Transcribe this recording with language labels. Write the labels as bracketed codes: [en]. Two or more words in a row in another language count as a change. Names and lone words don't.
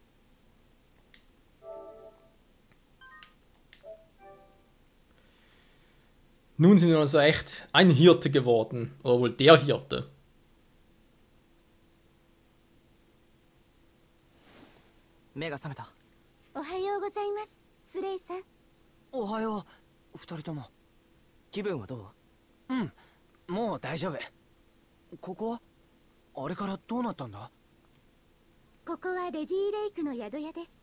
[de] Nun sind wir also echt ein Hirte geworden. Oder wohl der Hirte. [ja] Mega 覚めた。おはようございます、スレイさん。おはよ二人とも気分はどう？うん、もう大丈夫。ここはあれからどうなったんだ？ここはレディーレイクの宿屋です。